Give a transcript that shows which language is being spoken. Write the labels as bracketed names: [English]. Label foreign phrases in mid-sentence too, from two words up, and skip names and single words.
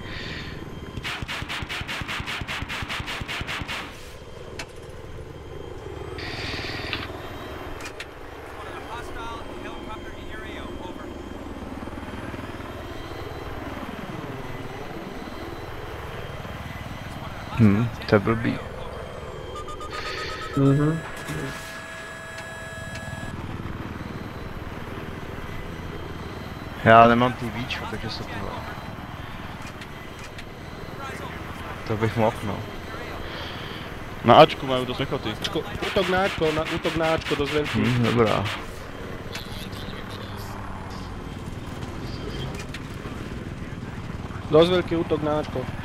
[Czech] To je blbý. Já nemám TVčko, takže se to... To bych mohl, no. [Slovak] Na Ačku majú dosť pechoty. Útok na Ačko, dosť veľký. [Czech] Dobrá. [Slovak] Dosť veľký útok na Ačko.